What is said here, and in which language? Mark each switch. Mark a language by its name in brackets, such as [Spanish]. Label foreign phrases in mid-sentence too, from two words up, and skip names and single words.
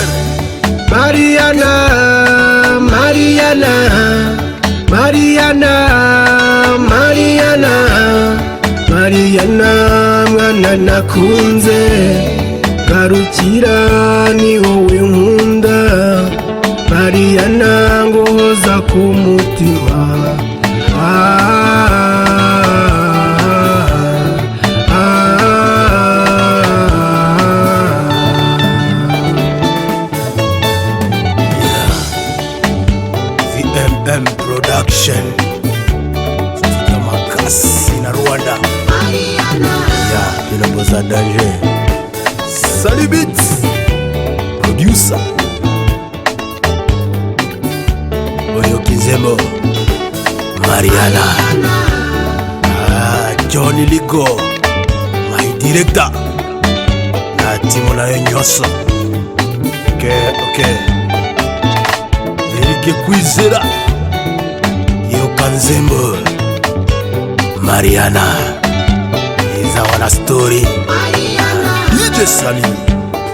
[Kinyarwanda] Mariana, Mariana, Mariana, Mariana, Mariana, mwana nakunze, garukira ni wowe nkunda, Mariana ngohoza ku mutima. [Lingala] VMM Production Studio Makasi na Rwanda. Inaboza danger. Salibit producer Oyo Kizembo Mariana. Johnny Ligo [English] my director [Lingala] na timo na nyonso. Okay Erike Kwizera Yo Kanzembo Mariana iza wana story DJ Samy.